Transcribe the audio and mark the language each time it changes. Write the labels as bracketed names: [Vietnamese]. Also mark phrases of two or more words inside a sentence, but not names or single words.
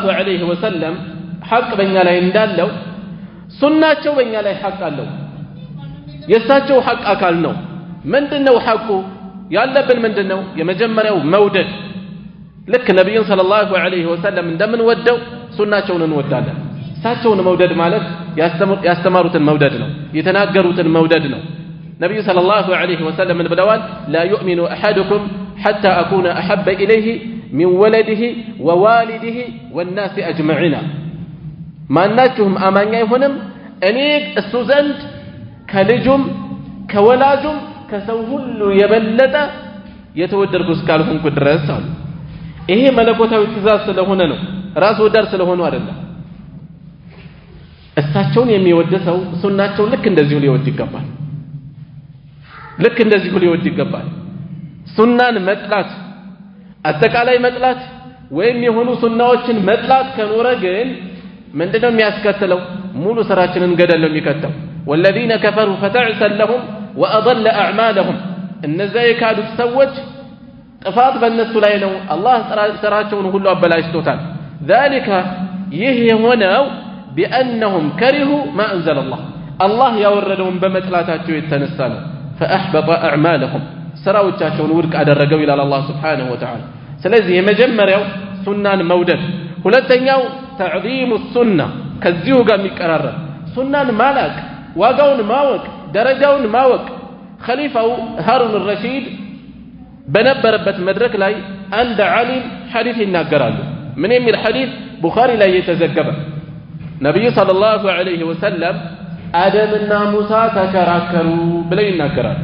[Arabic] عليه وسلم [Amharic] ሐቅ በእኛ ላይ እንዳለው ሱናቸው በእኛ ላይ ሐቅ አለው የሳቸው ሐቅ አካል ነው ምንድነው ሐቁ ያለብን ምንድነው የመጀመሪያው መውደድ ልክ ነብዩን [Arabic] صلى الله عليه وسلم [Amharic] እንደምን ወደው ሱናቸውን እንወዳለን እሳቸውን መውደድ ማለት ያስተማሩትን መውደድ ነው የተናገሩትን መውደድ ነው ነብዩ [Arabic] صلى الله عليه وسلم [Amharic] ምን ብለዋል [Arabic] لا يؤمن أحدكم حتى أكون أحب إليه من ولده ووالده والناس أجمعين [Amharic] ማናችሁም አማኝ አይሆንም እኔ እሱ ዘንድ ከልጁም ከወላጁም ከሰው ሁሉ የበለጠ የተወደድኩ እስካልሆንኩ ድረስ አሉ ይሄ መለኮታዊ ትእዛዝ ስለሆነ ነው ራስ ወዳድ ስለሆኑ አይደለም እሳቸውን የሚወድ ሰው ሱናቸው ልክ እንደዚሁ ሊወድ ይገባል ልክ እንደዚሁ ሊወድ ይገባል ሱናን መጥላት አጠቃላይ መጥላት ወይም የሆኑ ሱናዎችን መጥላት ከኖረ ግን ምንድነው የሚያስከትለው ሙሉ ስራችንን ገደል ነው የሚከተው [Arabic] والذين كفروا فتعسا لهم واضل اعمالهم [Amharic] እነዛ የካዱት ሰዎች ጥፋት በእነሱ ላይ ነው አላህ ስራቸውን ሁሉ አበላሽቶታል ذلك ይህ የሆነው بانهم [Arabic] كرهوا ما انزل الله [Amharic] الله ያወረደውን በመጥላታቸው የተነሳ ነው [Arabic] فاحبط اعمالهم [Amharic] ስራዎቻቸውን ውድቅ አደረገው ይላል አላህ [Arabic] سبحانه وتعالى [Amharic] ስለዚህ የመጀመሪያው ሱናን መውደድ ሁለተኛው [Arabic] تعظيم السنة [Amharic] ከዚሁ ጋር የሚቀራረብ ሱናን ማላቅ ዋጋውን ማወቅ ደረጃውን ማወቅ ኸሊፋው ሃሩን الرشيد በነበረበት መድረክ ላይ አንድ ዓሊም ሐዲስ ይናገራሉ ምን የሚል ሐዲስ ቡኻሪ ላይ የተዘገበ ነብዩ [Arabic] صلى الله عليه وسلم [Amharic] አደምና ሙሳ ተከራከሩ ብለው ይናገራሉ